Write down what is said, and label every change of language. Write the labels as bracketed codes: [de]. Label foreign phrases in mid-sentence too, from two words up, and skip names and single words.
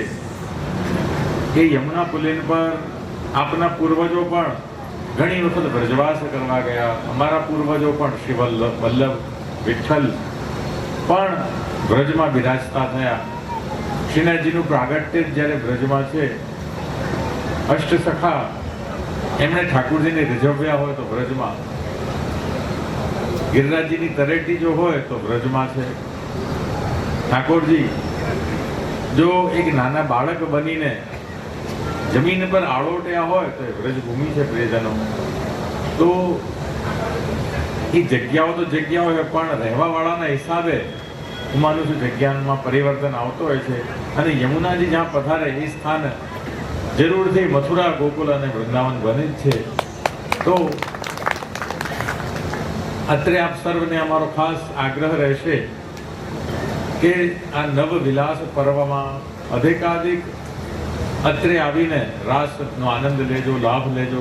[gu] એ યમુના પુલિન પર આપના પૂર્વજો પણ ઘણી વખત વ્રજવાસ કરવા ગયા। અમારા પૂર્વજો પણ શ્રી વલ્લભ વિઠ્ઠલ પણ વ્રજમાં બિરાજતા થયા। શ્રીનાથજીનું પ્રાગટ્ય જ્યારે વ્રજમાં છે, અષ્ટસખા એમણે ઠાકોરજીને રીઝવ્યા હોય તો વ્રજમાં, [hi] गिरिराजजी तरेटी जो हो तो व्रजमा है। ठाकुरजी जो [gu] એક નાના બાળક બનીને [hi] जमीन पर आड़ोट्या हो तो व्रजभूमि है प्रियजनों। तो ये जग्याओ तो जग्याओ है [gu] પણ રહેવાવાળાના હિસાબે હું માનું છું જગ્યામાં પરિવર્તન આવતો હોય છે અને યમુનાજી જ્યાં પધારે એ સ્થાન જરૂરથી મથુરા, ગોકુલ અને વૃંદાવન બને જ છે। તો અત્રે આપ સર્વને અમારો ખાસ આગ્રહ રહેશે કે આ નવ વિલાસ પર્વમાં અધિકાધિક અત્રે આવીને રાસનો આનંદ લેજો, લાભ લેજો।